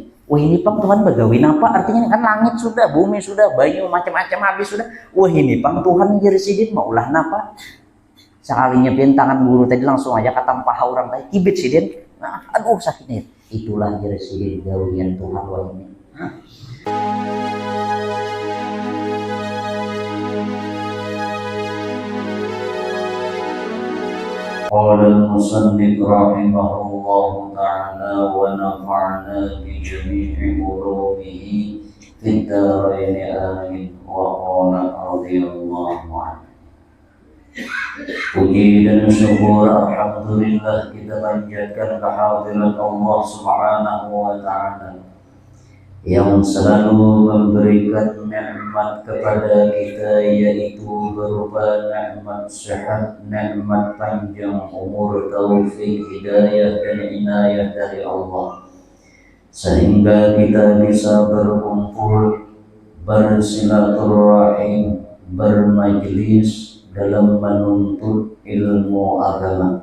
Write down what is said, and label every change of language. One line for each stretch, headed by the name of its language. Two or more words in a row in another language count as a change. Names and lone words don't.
Banjar: Wah ini pang Tuhan bagawin apa? Artinya kan langit sudah, bumi sudah, banyu macam-macam habis sudah. Wah ini pang Tuhan jadi sidin maulah apa? Sekalinya pian tangan guru tadi langsung aja kata paha orang tadi kibit sidin. Nah, aduh sakitnya. Itulah jadi sidin gawian Tuhan wah ini.
Arabic: قال المصنف رحمه الله تعالى ونفعنا بجميع علومه في الدارين آمين. وقال رضي الله عنه.
Indonesian: Puji dan syukur alhamdulillah kita panjatkan kehadiran Allah
Arabic: Subhanahu wa
Indonesian: taala yang selalu memberikan nikmat kepada kita, yaitu berupa nikmat sehat, nikmat panjang umur, taufik, hidayah dan inayah dari Allah, sehingga kita bisa berkumpul, bersilaturahim, bermajlis dalam menuntut ilmu agama.